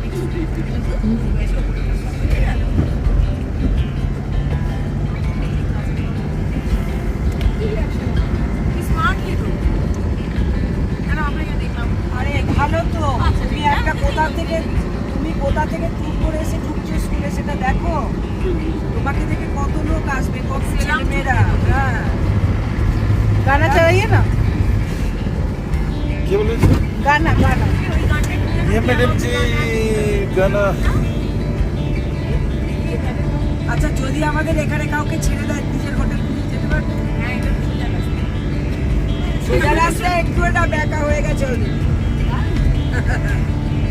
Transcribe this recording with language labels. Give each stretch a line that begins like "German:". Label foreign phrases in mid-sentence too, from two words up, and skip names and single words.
Bangla: আরে ভালো তো, তুমি একটা কোথা থেকে ট্যুর করে এসে ঢুকছো স্কুলে, সেটা দেখো। তোমাকে দেখে কত লোক আসবে, কত ছেলে মেয়েরা। হ্যাঁ,
Hindi: गाना चाहिए ना? क्या बोले? गाना गाना ये मैडम जी गाना।
Bangla: আচ্ছা যদি আমাদের এখানে কাউকে ছেড়ে দেয়, নিজের হোটেল খুঁজে যেতে পারবে? হ্যাঁ, এটা সোজা রাস্তা। সোজা রাস্তা, একটু এটা ব্যাকা হয়ে গেছে ওদের।